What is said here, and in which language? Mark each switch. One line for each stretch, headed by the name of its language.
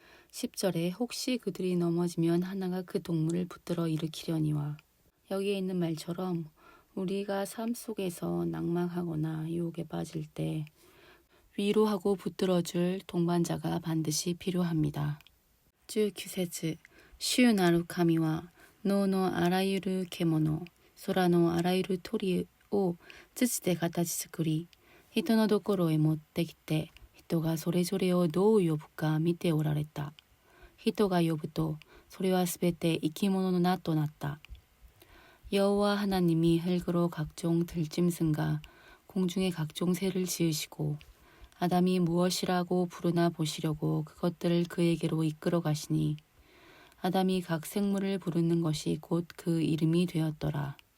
Korean: 10절에 혹시 그들이 넘어지면 하나가 그 동물을 붙들어 일으키려니와 여기에 있는 말처럼 우리가 삶 속에서 낙망하거나 유혹에 빠질 때 위로하고 붙들어줄 동반자가 반드시 필요합니다.
Japanese: 19節主なる神は野のあらゆる獣、空のあらゆる鳥を土で形作り、人のところへ持ってきて、人がそれぞれをどう呼ぶか見ておられた。人が呼ぶと、それはすべて生き物の名となった。
Korean: 여호와 하나님이 흙으로 각종 들짐승과 공중의 각종 새를 지으시고 아담이 무엇이라고 부르나 보시려고 그것들을 그에게로 이끌어 가시니 아담이 각 생물을 부르는 것이 곧 그 이름이 되었더라.